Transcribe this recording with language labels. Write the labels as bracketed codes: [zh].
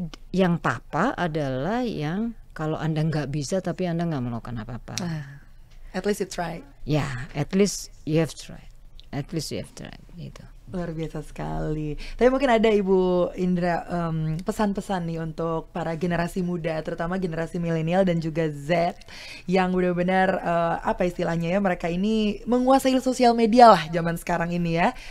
[id] Yang papa adalah yang kalau Anda nggak bisa tapi Anda nggak melakukan apa-apa. [en] At least you try. Ya, at least you have tried. At least you have tried gitu. [id] Luar biasa sekali. Tapi mungkin ada Ibu Indra pesan-pesan nih untuk para generasi muda, terutama generasi milenial dan juga Z, yang benar-benar apa istilahnya ya, mereka ini menguasai sosial media lah zaman sekarang ini ya.